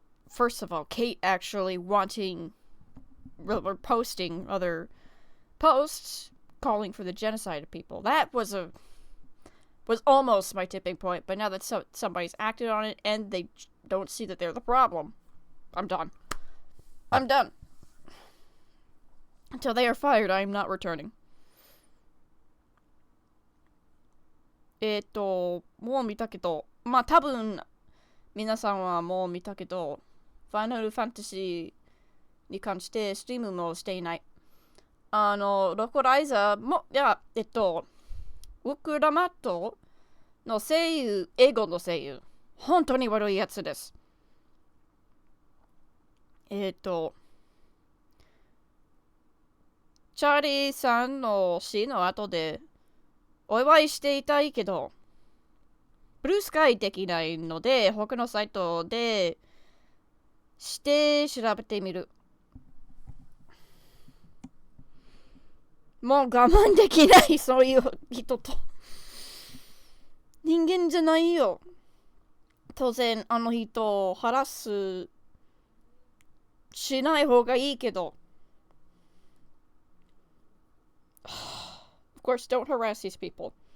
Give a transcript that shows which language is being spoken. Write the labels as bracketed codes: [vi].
[en] First of all, Kate actually wanting or posting other posts calling for the genocide of people. That was almost my tipping point, but now that somebody's acted on it and they don't see that they're the problem, I'm done. I'm done. Until they are fired, I am not returning. [ja] もう見たけど、まあ多分皆さんはもう見たけど、ファイナルファンタジーに関してストリームもしていない。ロコライザーも、いや、ウクラマットの声優、英語の声優、本当に悪いやつです。チャーリーさんの死の後でお祝いしていたいけど、ブルースカイできないので、他のサイトでして調べてみる。もう我慢できない、そういう人と。人間じゃないよ。当然、あの人をハラスしない方がいいけど。 [en] Of course, don't harass these people.